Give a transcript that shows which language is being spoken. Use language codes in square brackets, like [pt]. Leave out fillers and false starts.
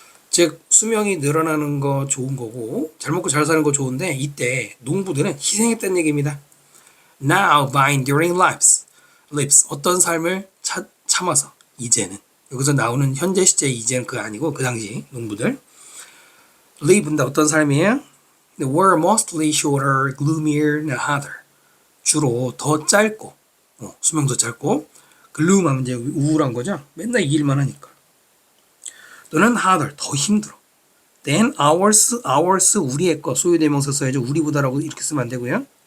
[ko] 즉 수명이 늘어나는 거 좋은 거고 잘 먹고 잘 사는 거 좋은데 이때 농부들은 희생했다는 얘기입니다. [en] Now by enduring lives [ko] 어떤 삶을 참아서 이제는 여기서 나오는 현재 시제 이제는 그거 아니고 그 당시 농부들 live는 어떤 삶이에요? [en] They were mostly shorter, gloomier and harder. [ko] 주로 더 짧고 수명도 짧고 gloom 하면 이제 우울한 거죠. 맨날 이 일만 하니까. 또는 harder 더 힘들어. [en] Then ours [ko] 우리의 거 소유대명사 써야죠. 우리보다라고 이렇게 쓰면 안 되고요.